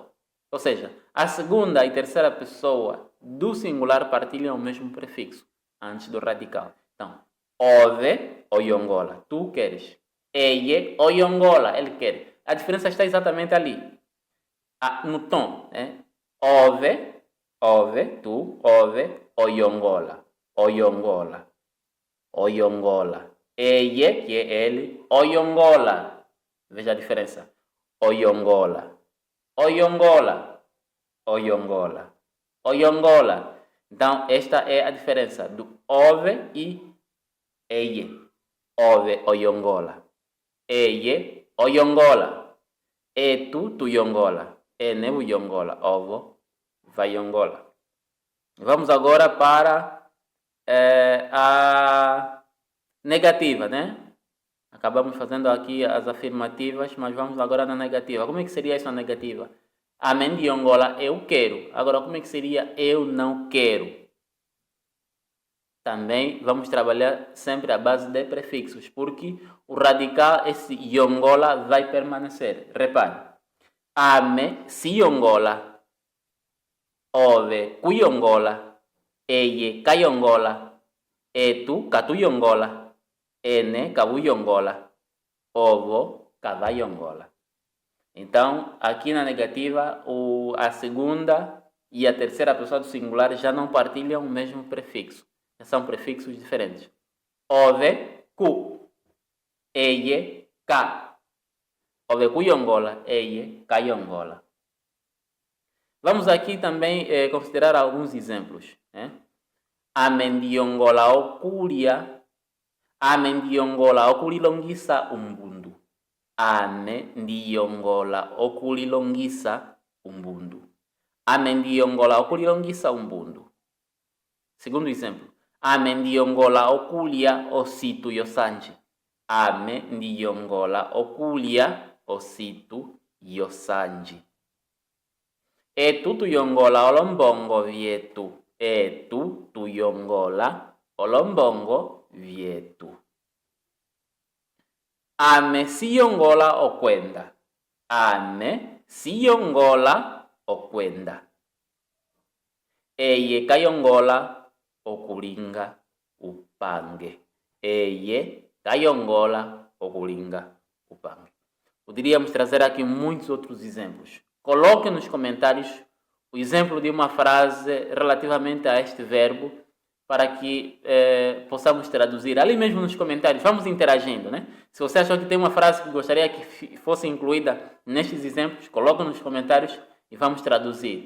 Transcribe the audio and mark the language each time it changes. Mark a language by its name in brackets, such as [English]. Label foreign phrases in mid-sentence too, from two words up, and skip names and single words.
[Portuguese] Ou seja, a segunda e terceira pessoa do singular partilham o mesmo prefixo antes do radical. Então, [Umbundu] ove, oyongola, [Portuguese] tu queres. [Umbundu] Eie, oyongola, [Portuguese] ele quer. A diferença está exatamente ali, no tom. [Umbundu] Ove, tu, ove, oyongola, oyongola, oyongola. [Portuguese] Eie, que é ele, oyongola. Veja a diferença. [Umbundu] Oyongola. Oyongola, oyongola, oyongola. [Portuguese] Então, esta é a diferença do ove e eie. [Umbundu] Ove, oyongola. Eie, oyongola. Tu yongola. Ene, uyongola. Ovo, vai yongola. [Portuguese] Vamos agora para a negativa, né? Acabamos fazendo aqui as afirmativas, mas vamos agora na negativa. Como é que seria essa negativa? Amém de Angola, eu quero. Agora, como é que seria eu não quero? Também vamos trabalhar sempre à base de prefixos, porque o radical, esse yongola, vai permanecer. Repare. [Umbundu] Ame, si yongola. Ove, kuyongola. Eye, kayongola. Etu, katuyongola. Ene, kabuyongola. Ovo, kavayongola. [Portuguese] Então, aqui na negativa, a segunda e a terceira pessoa do singular já não partilham o mesmo prefixo. Já são prefixos diferentes. [Umbundu] Ove, ku. Eie, ka. Ove, kuyongola. Eie, kayongola. [Portuguese] Vamos aqui também considerar alguns exemplos. [Umbundu] Amendiongola okulia. Amendiongola okulilongisa umbundu. Ame ndiyongola okulilongisa umbundu. Ame ndiyongola okulilongisa umbundu. Segundo exemplo. Ame ndiyongola okulia ositu yosanji. Ame ndiyongola okulia ositu yosanji. Etu tuyongola olombongo vyetu. Etu tuyongola olombongo vyetu. Ame siyongola okwenda. Ame siyongola okwenda. eye kayongola okulinga upange. Eye kayongola okulinga upange. [Portuguese] Poderíamos trazer aqui muitos outros exemplos. Coloque nos comentários o exemplo de uma frase relativamente a este verbo para que possamos traduzir. Ali mesmo nos comentários, vamos interagindo, né? Se você achou que tem uma frase que gostaria que fosse incluída nestes exemplos, coloca nos comentários e vamos traduzir.